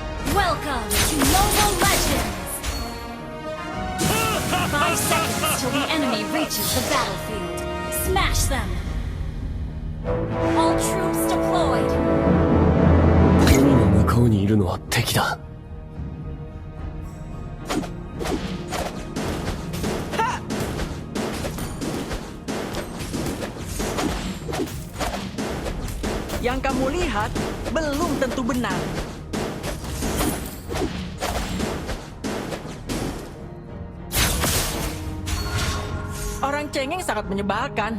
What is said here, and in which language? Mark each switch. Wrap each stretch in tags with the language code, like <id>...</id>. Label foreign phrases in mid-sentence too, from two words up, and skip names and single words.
<en>Welcome to Mobile Legends! 5 seconds till the enemy reaches the battlefield. Smash them! All troops deployed!</en> <ja>海の向こうにいるのは敵だ。</ja> <id>Yang kamu lihat belum tentu benar. Orang cengeng sangat menyebalkan.</id>